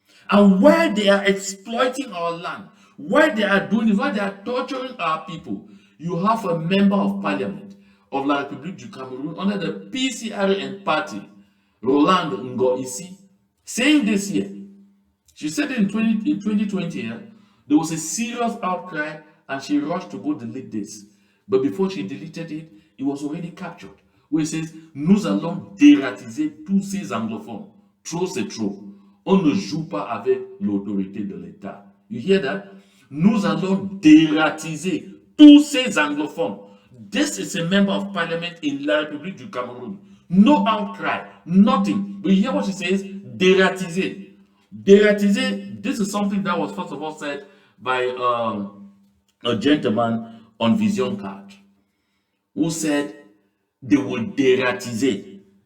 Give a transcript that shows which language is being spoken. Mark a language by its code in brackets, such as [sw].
[en] And while they are exploiting our land, while they are doing this, while they are torturing our people, you have a member of parliament of La République du Cameroon under the PCRN party, Roland Ngo-Isi, saying this here. She said in 2020, there was a serious outcry and she rushed to go delete this. But before she deleted it, it was already captured. Where it says, [fr] nous allons dératiser tous ces anglophones. Trop c'est trop. On ne joue pas avec l'autorité de l'État. [en] You hear that? [fr] Nous allons dératiser Tous ces anglophones. [en] This is a member of parliament in La République du Cameroon. No outcry, nothing. But you hear what she says? Dératiser. Dératiser, this is something that was first of all said by a gentleman on Vision Card who said they will dératiser.